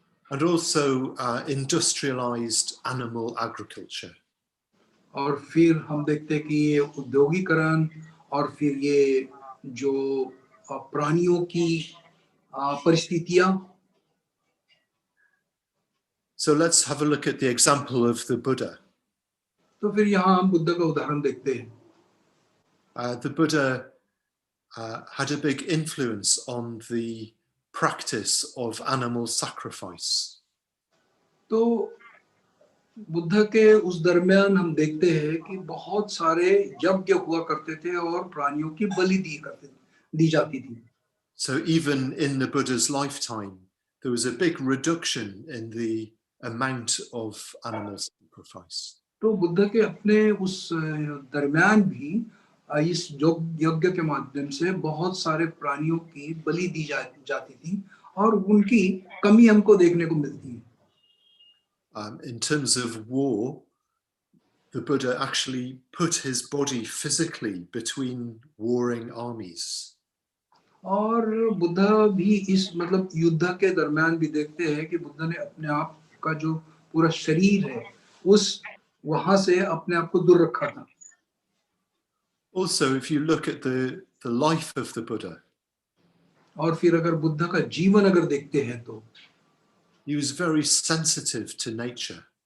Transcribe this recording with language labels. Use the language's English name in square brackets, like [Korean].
[English] and also industrialized animal agriculture. [Hindi] और फिर हम देखते हैं कि ये औद्योगिकरण और फिर ये जो प्राणियों की परिस्थितियां। [English] So let's have a look at the example of the Buddha. [Hindi] तो फिर यहाँ हम बुद्ध का उदाहरण देखते हैं। [English] The Buddha had a big influence on the practice of animal sacrifice. [Hindi] तो बुद्ध के उस दरमियान हम देखते हैं कि बहुत सारे यज्ञ हुआ करते थे और प्राणियों की बलि दी जाती थी। [English] So even in the Buddha's lifetime, there was a big reduction in the amount of animal sacrifice. [Hindi] तो बुद्ध के अपने उस दरमियान भी इस यज्ञ के माध्यम से बहुत सारे प्राणियों की बलि दी जाती थी और उनकी कमी हमको देखने को मिलती है। [English] In terms of war, the Buddha actually put his body physically between warring armies. [Hindi] और बुद्ध भी इस मतलब युद्ध के दरमियान भी देखते हैं कि बुद्ध ने अपने आप का जो पूरा शरीर है उस वहां से अपने आप को दूर रखा था। [English] Also, if you look at the life of the Buddha, [Hindi] और फिर अगर बुद्ध का जीवन अगर देखते हैं तो [English] he was very sensitive to nature.